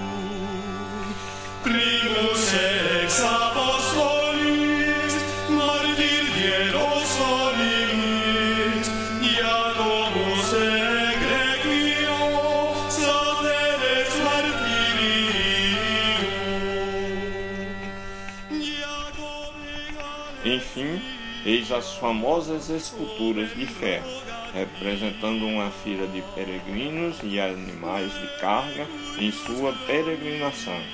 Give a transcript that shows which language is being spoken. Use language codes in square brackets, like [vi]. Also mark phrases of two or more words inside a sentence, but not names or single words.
[la] primus ex apostolis martir Hierosolis Iacobus egregio saceres martirio. [pt] Enfim, eis as famosas esculturas de ferro, representando uma fila de peregrinos e animais de carga em sua peregrinação.